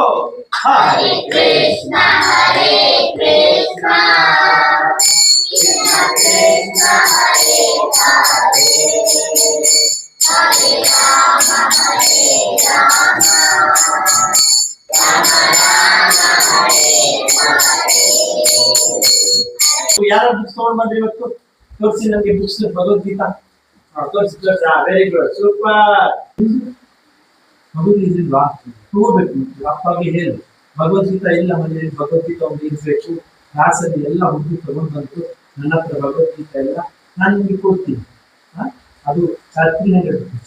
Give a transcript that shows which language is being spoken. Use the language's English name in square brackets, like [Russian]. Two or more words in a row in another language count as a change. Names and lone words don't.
[Sanskrit] Hare Krishna, Krishna Krishna, Hare Hare, Hare Rama, Rama Rama, Hare Hare. [Kannada] ಯಾರ ಬುಕ್ಸ್ ತಗೊಂಡ್ ಬಂದ್ರಿ ಇವತ್ತು? ತೋರಿಸಿ ನಮ್ಗೆ ಬುಕ್ಸ್, ಭಗವದ್ಗೀತಾ ತೋರಿಸಿ. [English] very good, super. [Kannada] ಭಗವದ್ಗೀತಾ ತಗೋಬೇಕು, ಅಪ್ಪಗೆ ಹೇಳು ಭಗವದ್ಗೀತಾ ಇಲ್ಲ ಮನೆಯಲ್ಲಿ, ಭಗವದ್ಗೀತಾ ಒಂದು ಇರ್ಬೇಕು. ಕ್ಲಾಸಲ್ಲಿ ಎಲ್ಲ ಹುಡುಗಿ ತಗೊಂಡ್ ಬಂತು, ನನ್ನ ಹತ್ರ ಭಗವದ್ಗೀತಾ ಇಲ್ಲ, ನಾನು ನಿಮ್ಗೆ ಕೊಡ್ತೀನಿ, ಅದು 300 rupees.